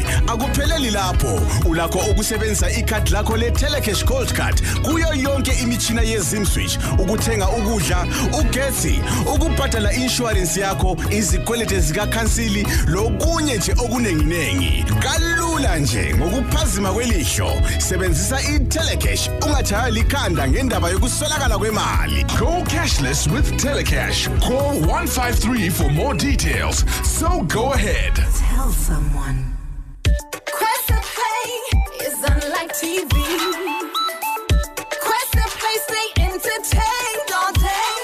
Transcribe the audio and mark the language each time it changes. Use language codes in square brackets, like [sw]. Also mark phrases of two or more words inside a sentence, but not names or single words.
[nd] Akupheleli lapho, ulakho ukusebenzisa ikhadi lakho le-Telecash Gold Card kuyo yonke imitshina ye-ZimSwitch ukuthenga ukudla, ugesi, ukubhadala insurance yakho, izikwelete zikakhansili, lokunye nje okunenginengi. Kalula nje ngokuphazima kwelihlo. Sebenzisa iTelecash ungatshayela ikhanda ngendaba yokuswelakala kwemali. [en] Go cashless with Telecash. Call 153 for more details. So go ahead. Tell someone. Quest Play is unlike TV. Quest Play, stay entertained all day.